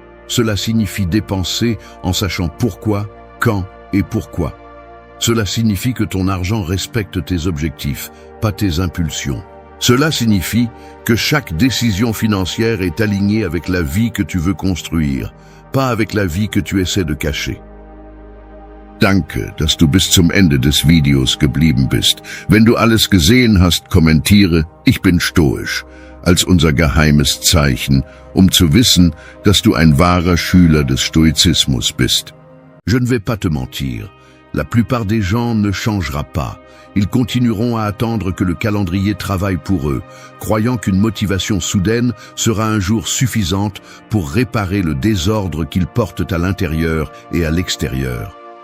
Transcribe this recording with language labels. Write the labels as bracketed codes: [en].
[fr] Cela signifie dépenser en sachant pourquoi, quand et pourquoi. Cela signifie que ton argent respecte tes objectifs, pas tes impulsions. Cela signifie que chaque décision financière est alignée avec la vie que tu veux construire, pas avec la vie que tu essaies de cacher. [de] Danke, dass du bis zum Ende des Videos geblieben bist. Wenn du alles gesehen hast, kommentiere, ich bin stoisch, als unser geheimes Zeichen, zu wissen, dass du ein wahrer Schüler des Stoizismus bist. [fr] Je ne vais pas te mentir, la plupart des gens ne changera pas. Ils continueront à attendre que le calendrier travaille pour eux, croyant qu'une motivation soudaine sera un jour suffisante pour réparer le désordre qu'ils portent à l'intérieur et à l'extérieur.